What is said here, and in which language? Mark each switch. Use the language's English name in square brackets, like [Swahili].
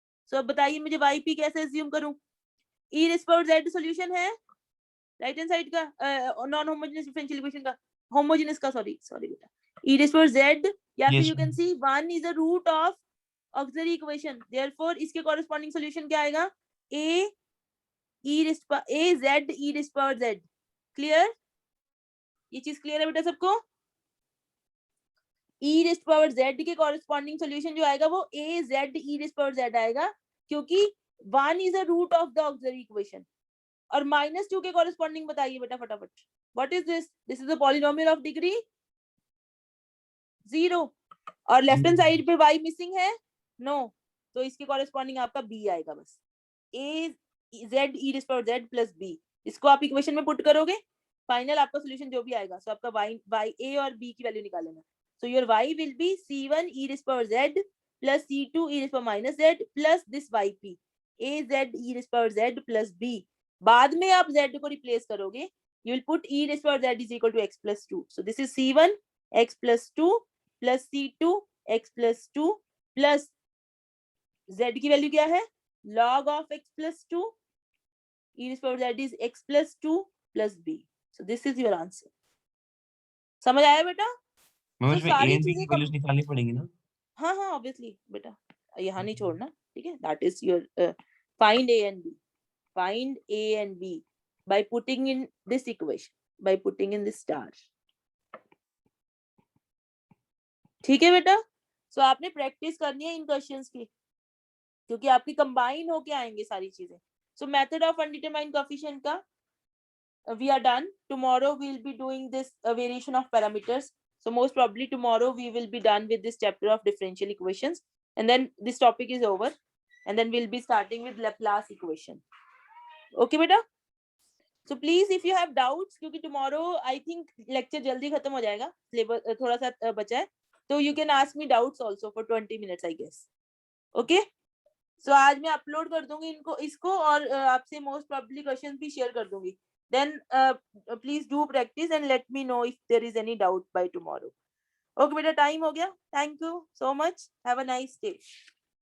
[Hindi] सो अब बताइए मुझे yp कैसे अज्यूम करूं? e rays power z solution है राइट हैंड साइड का, नॉन होमोजेनियस डिफरेंशियल इक्वेशन का, होमोजेनियस का, सॉरी बेटा, e रेज़ पावर z, या फिर [English] Yes, you can see 1 is a root of auxiliary equation, therefore [Hindi] इसके कॉरेस्पॉन्डिंग सॉल्यूशन क्या आएगा? [English] a z e raise power z। Clear? [Hindi] ये चीज क्लियर है बेटा सबको? e रेज़ पावर z के कॉरेस्पॉन्डिंग सॉल्यूशन जो आएगा वो a z e rays power z आएगा, क्योंकि 1 is a root of the auxiliary equation. और -2 के कॉरेस्पॉन्डिंग बताइए बेटा फटाफट। [English] What is this? This is a polynomial of degree 0, [Hindi] और लेफ्ट हैंड साइड पे y मिसिंग है, नो, तो इसके कॉरेस्पॉन्डिंग आपका b आएगा बस, a z e rays power z plus b। इसको आप इक्वेशन में पुट करोगे, फाइनल आपका सॉल्यूशन जो भी आएगा, सो आपका y a और b की वैल्यू निकाल लेना। [English] So your y will be c1 e raise power z plus c2 e raise power minus z plus this yp a z e raise power z plus b। [Hindi] बाद में आप z को replace करोगे, [English] you will put e raised power z is equal to x plus 2. So this is c1 x plus 2 plus c2 x plus 2 plus [Hindi] z की value क्या है? [English] log of x plus 2, e raised power z is x plus 2 plus b. So this is your answer. [Hindi] समझ आया बेटा? [English] ma'am [Hindi] तो इसमें a सारी [English] and b [Hindi] चीजें की वैल्यूज निकालनी पड़ेंगी ना? हाँ ऑब्वियसली बेटा, यहाँ नहीं छोड़ना। ठीक है, [English] that is your find a and b. Find a and b by putting in this equation, by putting in this star. [Hindi] ठीक है बेटा? सो आपने प्रैक्टिस करनी है इन क्वेश्चंस की, क्योंकि आपकी कंबाइन होके आएंगे सारी चीजें. [English] So method of undetermined coefficient का we are done. Tomorrow we will be doing this variation of parameters. So most probably tomorrow we will be done with this chapter of differential equations, and then this topic is over, and then we'll be starting with Laplace equation. Okay beta? So please if you have doubts, क्योंकि tomorrow I think lecture [Hindi] जल्दी खत्म हो जाएगा, [English] syllabus [Hindi] थोड़ा सा बचा है, तो [English] you can ask me doubts also for 20 minutes I guess. Okay? [Hindi] So आज मैं upload कर दूंगी इनको इसको, और आपसे most probably questions भी share कर दूंगी. [English] Then please do practice and let me know if there is any doubt by tomorrow. Okay beta, time [Hindi] हो गया. [English] Thank you so much. Have a nice day.